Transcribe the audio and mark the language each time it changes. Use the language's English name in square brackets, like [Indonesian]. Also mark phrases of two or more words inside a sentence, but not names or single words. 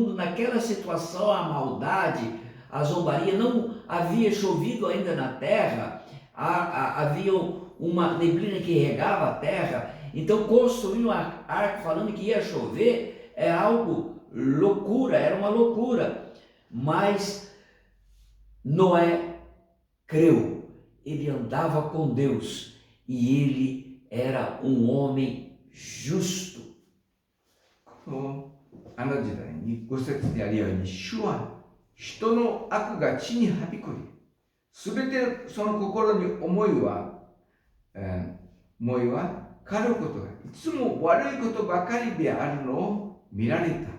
[Portuguese] mundo, naquela situação, a maldade, a zombaria, não havia chovido ainda na terra, havia uma neblina que regava a terra, então construir um arco falando que ia chover é algo loucura, era uma loucura, mas Noé creu, ele andava com Deus e ele era um homem justo. [Japanese] あの時代に5節であるように、主は人の悪が地にはびこり、すべてその心に思いは狩ることがいつも悪いことばかりであるのを見られた。